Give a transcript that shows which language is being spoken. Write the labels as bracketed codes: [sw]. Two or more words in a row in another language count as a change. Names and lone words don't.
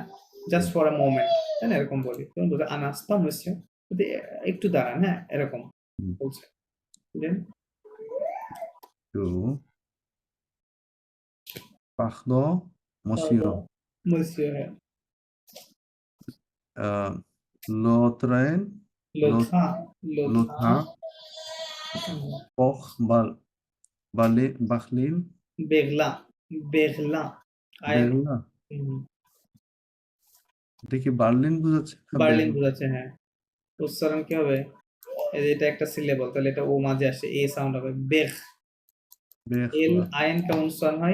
[en] just for a moment, তাই না? [bn] এরকম বলি, তখন বলতে আনাস্তমস্য, একটু দাঁড়ান, হ্যাঁ, এরকম বলছে। দেন [fr] Pardon, monsieur. monsieur, হ্যাঁ, Le train লোথা pour Berlin. বেগলা, বেগলা, [bn] বেগলা? এটা কি বার্লিন বোঝাচ্ছে? বার্লিন বোঝাচ্ছে, হ্যাঁ। উচ্চারণ কি হবে? এই যে এটা একটা সিলেবল, তাহলে এটা ও মাঝে আসে, এ সাউন্ড হবে, বেগ, এল আইন কেমন উচ্চারণ হয়?